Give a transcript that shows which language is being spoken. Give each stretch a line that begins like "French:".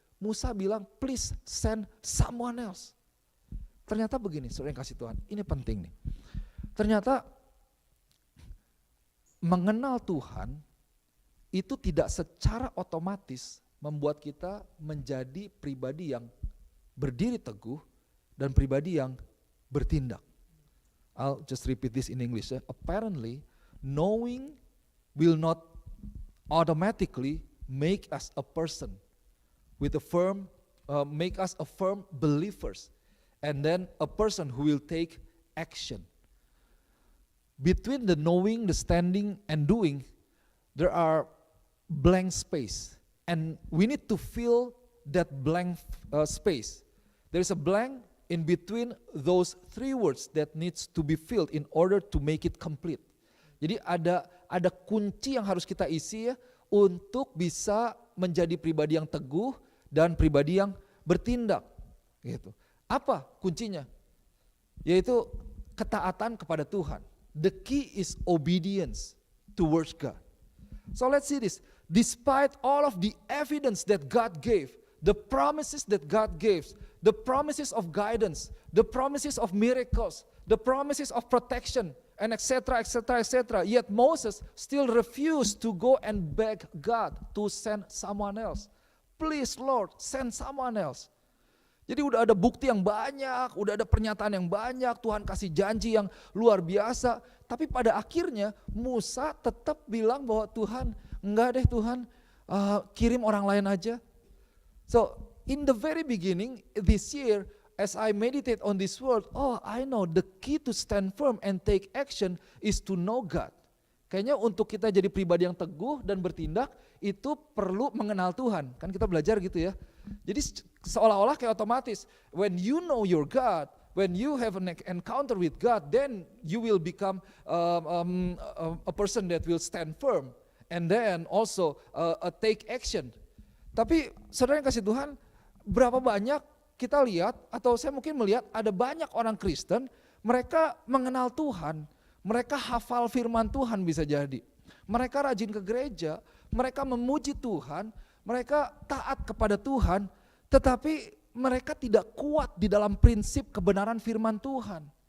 Indonesian: Musa bilang,
English: please send someone else.
Indonesian: Ternyata begini, saudara yang kasih Tuhan, ini penting nih. Ternyata mengenal Tuhan itu tidak secara otomatis membuat kita menjadi pribadi yang berdiri teguh dan pribadi yang bertindak.
English: I'll just repeat this in English. Apparently, knowing will not automatically make us a person with a firm, make us a firm believers, and then a person who will take action. Between the knowing, the standing, and doing, there are blank space, and we need to fill that blank space. There is a blank in between those three words that needs to be filled in order to make it complete.
Indonesian: Jadi ada kunci yang harus kita isi ya untuk bisa menjadi pribadi yang teguh dan pribadi yang bertindak. Gitu. Apa kuncinya? Yaitu ketaatan kepada Tuhan.
English: The key is obedience towards God. So let's see this. Despite all of the evidence that God gave, the promises that God gave, the promises of guidance, the promises of miracles, the promises of protection, and etc., etc., etc. Yet Moses still refused to go and beg God to send someone else. Please Lord, send someone else.
Indonesian: Jadi udah ada bukti yang banyak, udah ada pernyataan yang banyak, Tuhan kasih janji yang luar biasa. Tapi pada akhirnya Musa tetap bilang bahwa Tuhan, enggak deh Tuhan, kirim orang lain aja.
English: So in the very beginning this year, as I meditate on this word, I know the key to stand firm and take action is to know God.
Indonesian: Kayaknya untuk kita jadi pribadi yang teguh dan bertindak, itu perlu mengenal Tuhan. Kan kita belajar gitu ya. Jadi seolah-olah kayak otomatis,
English: when you know your God, when you have an encounter with God, then you will become a person that will stand firm. And then also take action.
Indonesian: Tapi saudara yang kasih Tuhan, berapa banyak kita lihat, atau saya mungkin melihat ada banyak orang Kristen, mereka mengenal Tuhan, mereka hafal firman Tuhan bisa jadi. Mereka rajin ke gereja, mereka memuji Tuhan, mereka taat kepada Tuhan, tetapi mereka tidak kuat di dalam prinsip kebenaran firman Tuhan.